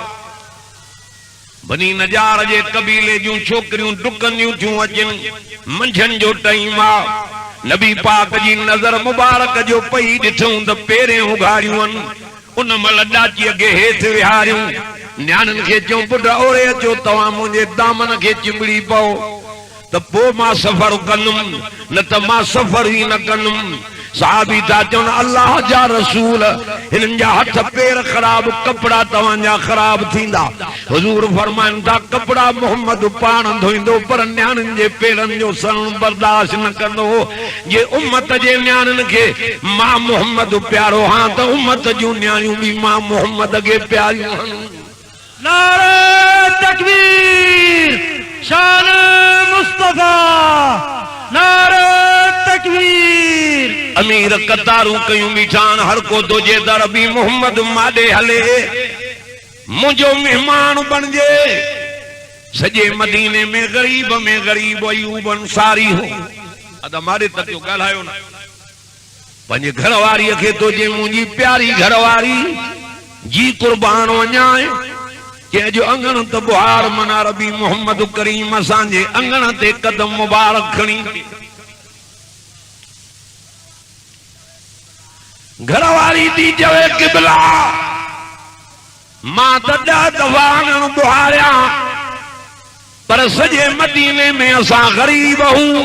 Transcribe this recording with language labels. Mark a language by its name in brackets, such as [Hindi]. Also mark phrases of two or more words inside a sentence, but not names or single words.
[Sindhi] बनी नजार जे कबीले जूं छोकिरियूं डुकंदियूं थियूं अचनि मंझंदि जो टाइम आहे नबी पाक जी नज़र मुबारक जो पई ॾिठूं त पेरें उघाड़ियूं आहिनि उन महिल ॾाचीअ खे हेठि विहारियूं न्याणियुनि खे चऊं पुट ओरे अचो तव्हां मुंहिंजे दामन खे चिंबड़ी पओ तो पो मां सफर कंदुम न तो मां सफर ही न कंदुम। साहबी था चवन अल्लाह जा रसूल इन जा हथ पैर खराब कपड़ा तवांजा खराब थींदा। हुजूर फरमाइन था कपड़ा मोहम्मद पाण धोईंदो पर न्याणिन जे पेरन जो सरण बर्दाश्त न कंदो। जे उम्मत जे न्याणिन के मां मोहम्मद प्यारो हां तो उम्मत जूं न्याणियूं भी मां मोहम्मद के प्यारियूं हन। नारे तकबीर शान मुस्तफा नारे तकबीर। अमीर कतारूं कयूं बीठान हर को तुझे दर भी मोहम्मद माडे हले मुझो मेहमान बनजे। सजे मदीने में गरीब अयूब अंसारी हो अदा मारे तक जो ॻाल्हायो न पंहिंजे घरवारीअ खे तुझे मुंहिंजी प्यारी घरवारी जी कुर्बान वञाए कंहिंजो अंगण त बुहार मना रबी मोहम्मद करीम असांजे अंगण ते कदम मुबारक खणी। घरवारी थी चवे किबला मां त 10 दफ़ा अंगण बुहारिया पर सॼे मदीने में असां गरीब हूं।